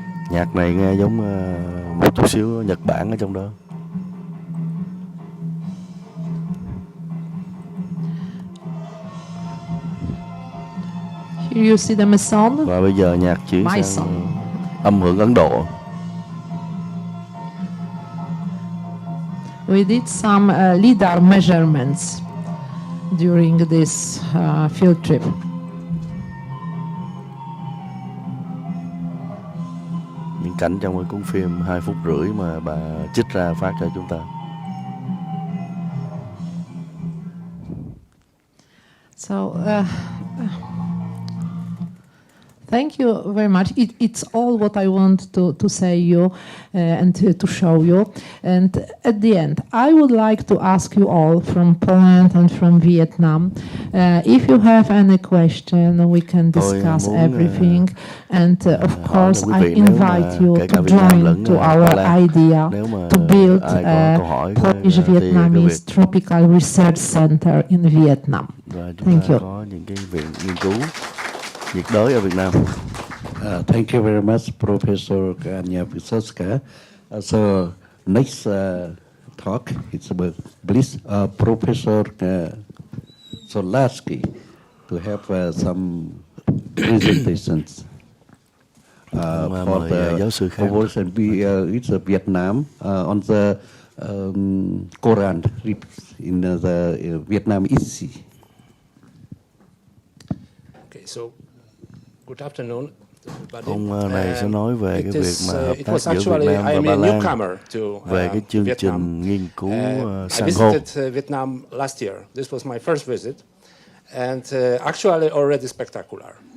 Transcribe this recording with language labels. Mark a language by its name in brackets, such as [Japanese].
[Vietnamese] Nhạc này nghe giống một chút xíu Nhật Bản ở trong đó. [English] Here you see the Maison. [Vietnamese] Và bây giờ nhạc chuyển sang âm hưởng Ấn Độ. [English] We did some lidar measurements during this field trip. [Vietnamese] Những cảnh trong cái cuốn phim 2 phút rưỡi mà bà trích ra phát cho chúng ta. [English] So Thank you very much. It's all what I want to say you and to show you. And at the end, I would like to ask you all from Poland and from Vietnam, if you have any question, we can discuss everything. And of course, I invite you to join to our idea to build a Polish-Vietnamese Tropical Research Center in Vietnam. Thank you. [Vietnamese] Có những cái viện nghiên cứu nhiệt đới ở Việt Nam. [English] Thank you very much, Professor Anya Wysoska. So next talk is about please Professor Solarski to have some presentations for the PhoBolsaTV. It's Vietnam on the coral reefs in the Vietnam East Sea. Okay, so good afternoon. [Vietnamese] Ông này sẽ nói về cái việc mà hợp tác giữa Việt Nam và Ba Lan về cái chương trình nghiên cứu san hô. [English] I visited Vietnam last year. This was my first visit, and actually already spectacular.